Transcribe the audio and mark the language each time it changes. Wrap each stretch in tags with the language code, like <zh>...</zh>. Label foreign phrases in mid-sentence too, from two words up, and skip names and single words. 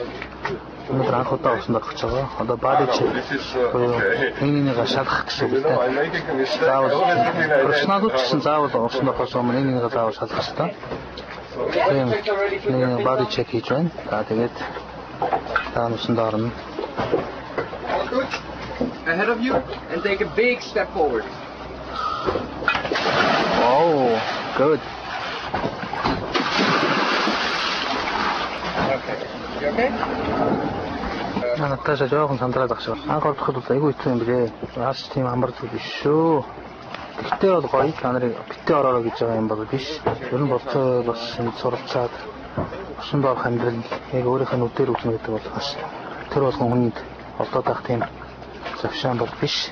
<mn>Өнөөдөр анх удаа усан дорох байгаа. Одоо баадич нэгнийгээ шалгах гэсэн үг тийм. Заавал профессионалууд гэсэн заавал усан дорохоос өмнө нэгнийгээ заавал шалгах хэрэгтэй. Тийм. Нэг баадич чек хийж байна. За тэгээд таан усан дорно.</mn> <en>Ahead of you and take a big step forward. Oh, good. Okay. You okay?</en> <mn>Наташа жоохон сандраад багш. Анх ороход бол айгүй хэцүү юм билээ. Аас тийм амар зүйл биш шүү. Гэтэ бол гоё та нарыг битээ ороорой гэж байгаа юм бол биш. Ер нь болцоо бас суралцаад усан дорох амьдрал яг өөрийнхөө нүдээр үзнэ гэдэг бол бас тэр болгон хүнд олдоод байх тийм завшаан бол биш.</mn>